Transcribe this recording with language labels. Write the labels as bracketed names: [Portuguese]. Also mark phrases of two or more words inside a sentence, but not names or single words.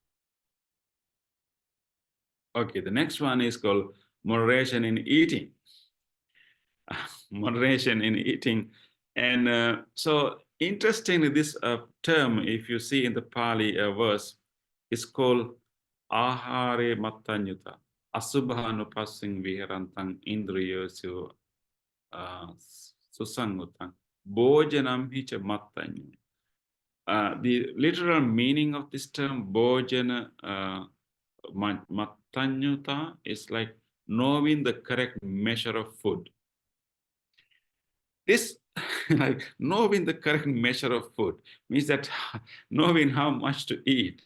[English] Okay, the next one is called moderation in eating. Moderation in eating. And so interestingly, this term, if you see in the Pali verse, is called [Pali] ahare mattaññuṃ, Asubhānupassiṃ viharantaṃ indriyesu susaṃvutaṃ, Bhojanambhi mattaññuṃ. [English] the literal meaning of this term, [Pali] Bhojana mattaññuṃ, [English] is like knowing the correct measure of food. This, like knowing the correct measure of food, means that knowing how much to eat.